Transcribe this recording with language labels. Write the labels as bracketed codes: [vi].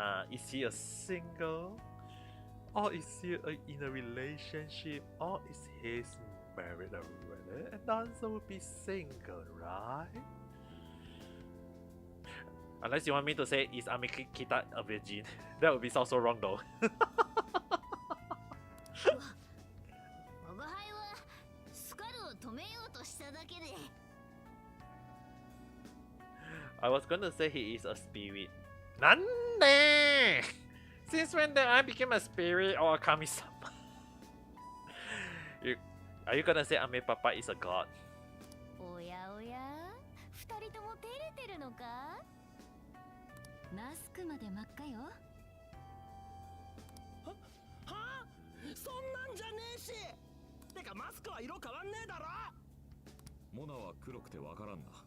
[en] Is he a single? Or is he in a relationship? Or is he married already? And the answer would be single, right? Unless you want me to say, is Kita a virgin? That would be so wrong though. [ja] 我が輩はスカルを止めようとしただけで。 [en] I was gonna say he is a spirit. [ja] Nande! [en] Since when did I became a spirit or a kami-sama? Are you gonna say Ame Papa is a god? [ja] おやおや、二人とも照れてるのか？マスクまで真っ赤よ。はあ？そんなんじゃねえし。てかマスクは色変わんねえだろ。モナは黒くてわからんな。